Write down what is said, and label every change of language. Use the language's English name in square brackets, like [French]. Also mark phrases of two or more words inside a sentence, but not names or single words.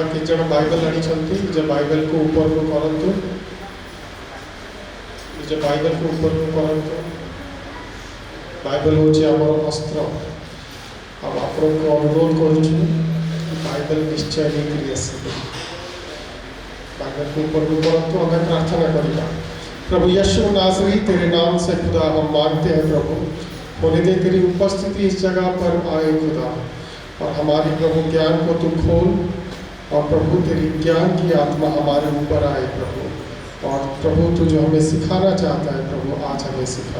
[Odia] କେତେ ଜଣ ବାଇବେଲ ଆଣିଛନ୍ତି? ନିଜ ବାଇବେଲକୁ ଉପରକୁ କରନ୍ତୁ, ନିଜ ବାଇବେଲକୁ ଉପରକୁ କରନ୍ତୁ। ବାଇବେଲ ହେଉଛି ଆମର ଅସ୍ତ୍ର। ଆଉ ଆପଣଙ୍କୁ ଅନୁରୋଧ କରୁଛୁ ବାଇବେଲ ନିଶ୍ଚୟ ନେଇକରି ଆସିବେ। [Hindi] बाइबल ऊपर परंतु हमें प्रार्थना करेगा। प्रभु यीशु नासरी, तेरे नाम से खुदा हम मांगते हैं प्रभु, होने दे तेरी उपस्थिति इस जगह पर आए खुदा, और हमारे प्रभु ज्ञान को तू खोल, और प्रभु तेरी ज्ञान की आत्मा हमारे ऊपर आए प्रभु, और प्रभु तू जो हमें सिखाना चाहता है प्रभु आज हमें सिखा।